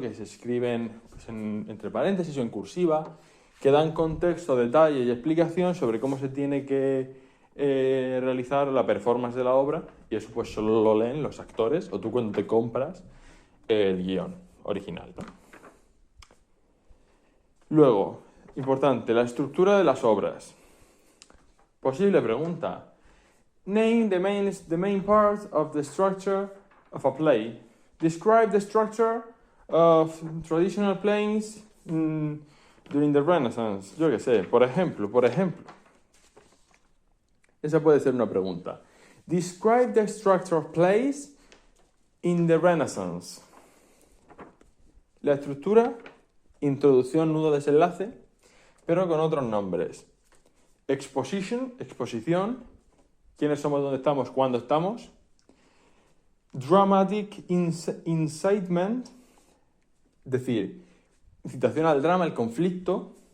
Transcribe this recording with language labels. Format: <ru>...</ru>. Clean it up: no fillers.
<es>Que se escriben pues, entre paréntesis o en cursiva, que dan contexto, detalle y explicación sobre cómo se tiene que realizar la performance de la obra, y eso pues solo lo leen los actores o tú cuando te compras el guión original, ¿no? Luego, importante, la estructura de las obras. Posible pregunta.</es> <en>Name the main parts of the structure of a play. Describe the structure of traditional plays during the Renaissance.</en> <es>Yo qué sé, por ejemplo. Esa puede ser una pregunta.</es> <en>Describe the structure of plays in the Renaissance.</en> <es>La estructura, introducción, nudo, desenlace, pero con otros nombres. Exposition, exposición, quiénes somos, dónde estamos, cuándo estamos. Dramatic incitement, es decir, incitación al drama, el conflicto.</es>